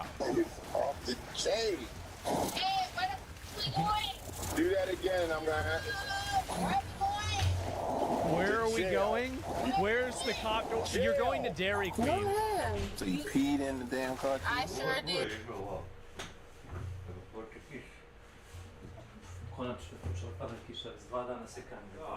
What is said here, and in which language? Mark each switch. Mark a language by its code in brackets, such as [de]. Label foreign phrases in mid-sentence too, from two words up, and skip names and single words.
[en] Off the chain. Hey, where the f*** we going? Do that again, and I'm gonna have Where are we going? Where are we going? Where's the cop? You're going to Dairy Queen. So you peed in the damn car? I sure did. [hr] Konačno je počela padati kiša, s 2 dana sekanja.